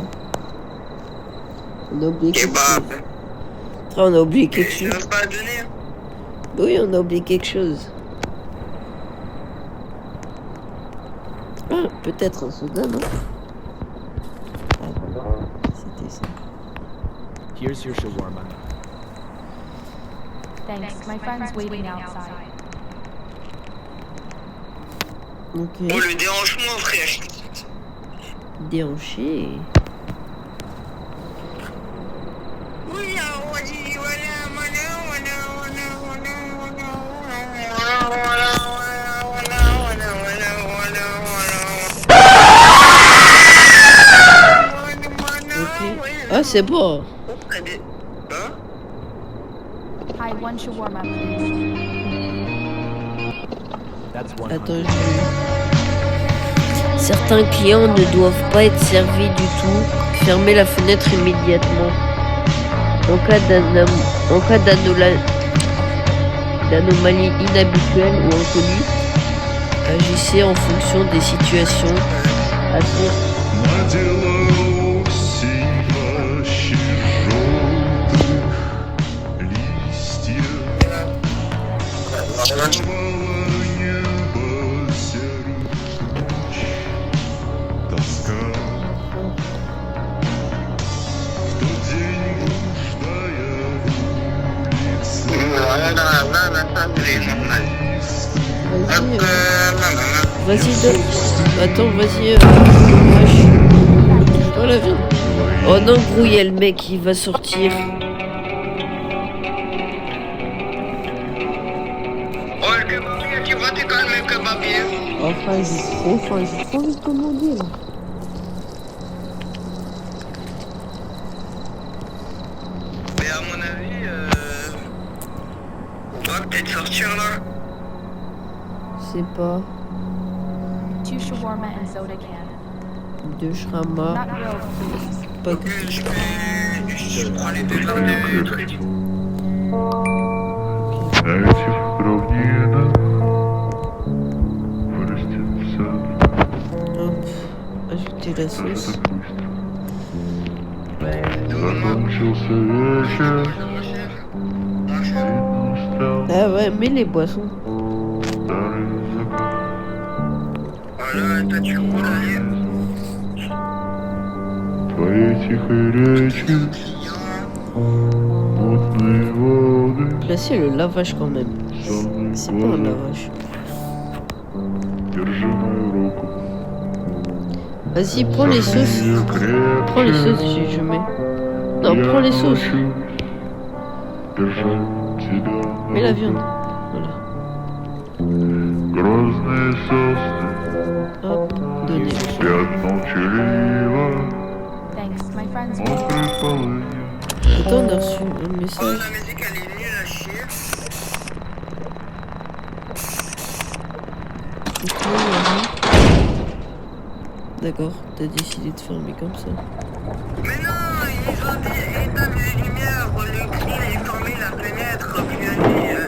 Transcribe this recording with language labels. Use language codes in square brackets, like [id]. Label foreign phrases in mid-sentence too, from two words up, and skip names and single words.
[fr] On a oublié quelque chose. Kebab. On a oublié quelque Tu chose. veux pas donner? Oui, on a oublié quelque chose. Ah, peut-être un soda, non? Ah, c'était ça. [en] Here's your shawarma. Thanks. My friend's waiting outside. Ok. [fr] Oh, le dérangement, frère. Déhanché. Oui, on dit, Ok. Ah, c'est bon. Hein? [en] Hi, one shawarma, please. That's 100. [fr] Attends, certains clients ne doivent pas être servis du tout. Fermez la fenêtre immédiatement. En cas d'anomalie inhabituelle ou inconnue, Agissez en fonction des situations. Attends. [ru] Надела осень плащи желтых листьев, сковало небо серых туч, тоска. В тот день блуждая улицы, [fr] Vas-y, attends, vas-y. Oh la viande. Oh non, gros, il y a le mec qui va sortir. Oh, le kebabier, tu vas te calmer, kebabier. Enfin, j'ai trop envie de commander là. Mais à mon avis, on va peut-être sortir là. Je sais pas. [en] 2 shawarma and soda can. 2 shrama. Not grilled, please. [fr] Pas Ok, je prends les 2 verres de trucs. [ru] на этих равнинах вырастет сад. [fr] Hop. Ajouter la sauce. [ru] Закончился вечер, видно устал [fr] Ah ouais, mets les boissons. [ru] старый закат. [fr] Voilà, t'as du coup là. [ru] Твоей тихой речи мутные воды, [fr] Là, c'est le lavage quand même. [ru] сонный [fr] C'est pas un [ru] голод. [fr] lavage. [ru] Держи мою руку. [fr] Vas-y, prends les sauces. [ru] Её крепче. [fr] Prends les sauces, je mets. Non, [ru] Я [fr] prends les sauces. [ru] научусь держать тебя. [fr] Mets la viande. Voilà. [ru] Грозные сосны [fr] Hop, donnez. [ru] спят молчаливо, [en] Thanks. My friend's [ru] мокрой полынью. [fr] Attends, on a reçu un Oh, message. la musique elle est nulle à chier. D'accord, t'as décidé de fermer comme ça. Mais non, ils ont dit éteindre les lumières, le cri est fermé la fenêtre, pionnier.